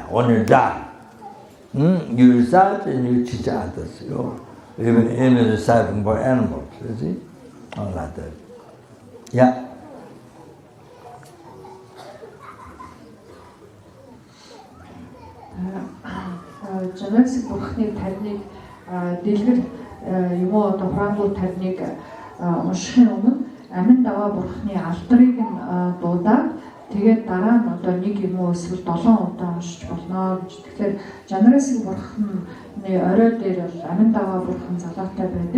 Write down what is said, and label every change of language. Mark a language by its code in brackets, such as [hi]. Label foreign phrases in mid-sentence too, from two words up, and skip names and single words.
[en] When you die, you recite and you teach others. Even reciting for animals, you see? All like that. Yeah. [mn] Chenrezig бурхны тарныг дэлгэр юм уу одоо хурангуй тарныг уншихын өмнө амин даваа бурхны алдрыг нь дуудаад тэгээд дараа нь одоо 1 юм уу эсвэл 7 удаа уншиж болно гэж. Тэгэхээр Chenrezig бурхны орой дээр бол амин даваа бурхан залуутай байдаг.